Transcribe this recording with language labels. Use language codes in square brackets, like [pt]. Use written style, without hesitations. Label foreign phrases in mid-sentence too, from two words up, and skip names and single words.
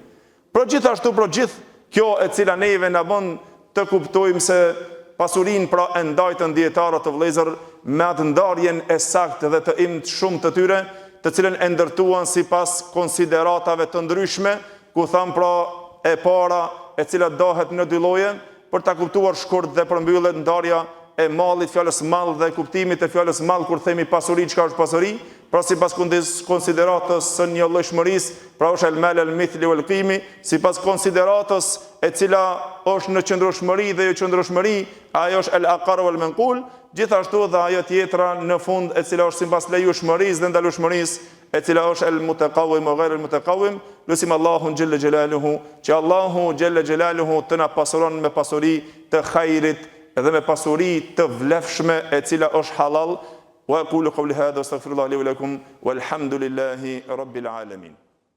[sq] Por gjithashtu, për gjithë kjo e cila neve na bën të kuptojmë se pasurinë pra e ndajtën dietarët të vëllezër me atë ndarjen e saktë dhe të imt shumë të tyre, të cilën e ndërtuan sipas konsideratave të ndryshme, ku tham pra e para e cila dohet në dy lloje, për ta kuptuar shkurt dhe përmbyllet ndarja e mallit, fjalës mall dhe kuptimit e fjalës mall kur themi pasuri, çka është pasuri? Pra sipas konsideratës së njëllojshmërisë, pra është [ar] المال المثلي والقيمي, [sq] sipas konsideratës e cila është në qëndrueshmëri dhe jo qëndrueshmëri, ajo është [ar] العقار والمنقول, [sq] gjithashtu dhe ajo tjetra në fund e cila është sipas lejueshmërisë dhe ndalueshmërisë, e cila është [ar] المتقوم وغير المتقوم, [sq] lusim Allahun [ar] جل جلاله, [sq] që Allahu [ar] جل جلاله [sq] të na pasuron me pasuri të khajrit dhe me pasuri të vlefshme e cila është halal. [ar] وأقول قولي هذا أستغفر الله لي ولكم والحمد لله رب العالمين.